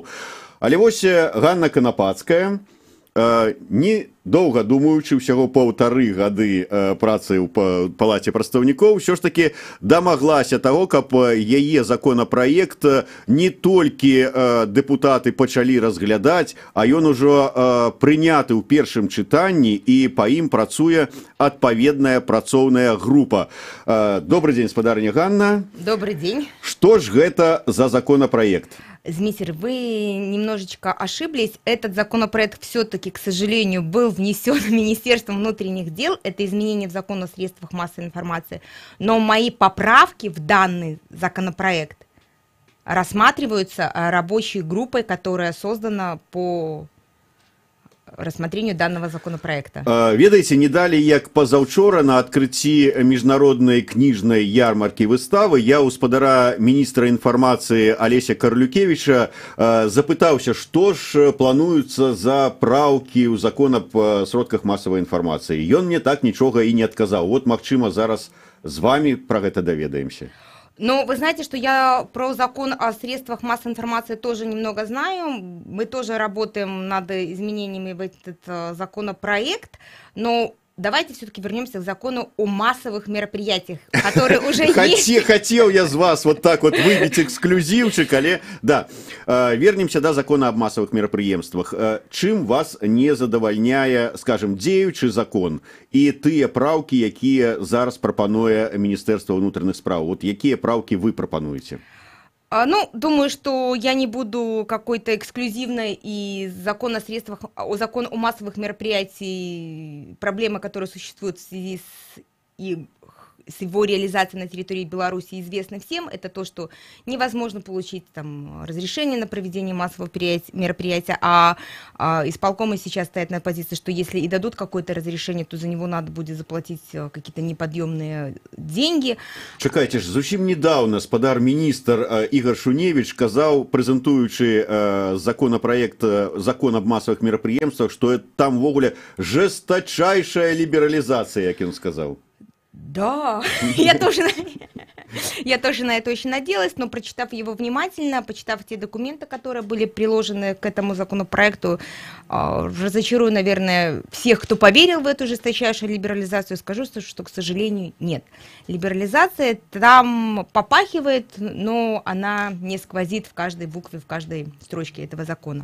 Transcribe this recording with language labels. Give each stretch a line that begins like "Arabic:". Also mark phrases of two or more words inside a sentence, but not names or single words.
Belarusian: Але вось Ганна Канапацкая, не доўга думаючы, ўсяго 1,5 гады працы ў палаце прадстаўнікоў, ўсё ж такі дамаглася таго, каб яе законапраект не толькі дэпутаты пачалі разглядаць, а ён ужо прыняты ў першым чытанні і па ім працуе адпаведная працоўная група. Добрый дзень, спадарыня Ганна.
Russian: Добрый день.
Belarusian: Што ж гэта за законопроект?
Russian: Змитер, вы немножечко ошиблись. Этот законопроект все-таки, к сожалению, был внесен Министерством внутренних дел. Это изменение в закон о средствах массовой информации. Но мои поправки в данный законопроект рассматриваются рабочей группой, которая создана по рассмотрению данного законопроекта.
Belarusian: Ведаеце, не далі як пазаўчора на адкрыцці міжнароднай кніжнай ярмаркі выставы я ў спадара міністра інфармацыі Алеся Карлюкевіча запытаўся, што ж плануюцца за праўкі ў закон аб сродках масавай інфармацыі. Ён мне так нічога і не адказаў. Вот, магчыма, зараз з вами пра гэта даведаемся. Ну,
Russian: вы знаете, что я про закон о средствах массовой информации тоже немного знаю. Мы тоже работаем над изменениями в этот законопроект, но давайте все-таки вернемся к закону о массовых мероприятиях, который уже есть. Хотел я с вас вот так вот выбить эксклюзивчик, але да. Вернемся до закона об массовых мерапрыемствах.
Belarusian: Чым вас не задавальняе, скажем, дзеючы закон і тыя праўкі, якія зараз прапануе Міністэрства ўнутраных спраў? Вот якія праўкі вы прапануеце? Ну,
Russian: думаю, что я не буду какой-то эксклюзивной, и закон о средствах, закон о массовых мероприятиях, проблемы, которые существуют в связи с его реализацией на территории Беларуси, известны всем. Это то, что невозможно получить там разрешение на проведение массового мероприятия, а исполкомы сейчас стоят на позиции, что если и дадут какое-то разрешение, то за него надо будет заплатить какие-то неподъемные деньги.
Belarusian: Чакайте ж, зусім недавно спадар міністр Ігор Шуневич казаў, прэзентуючы законопроект
Russian: закон об массовых
Belarusian: мерапрыемствах, что там ввогуле
Russian: жесточайшая либерализация,
Belarusian: як ён сказаў.
Russian: Да, я тоже на это очень надеялась, но прочитав его внимательно, почитав те документы, которые были приложены к этому законопроекту, разочарую, наверное, всех, кто поверил в эту жесточайшую либерализацию, скажу, что, к сожалению, нет. Либерализация там попахивает, но она не сквозит в каждой букве, в каждой строчке этого закона.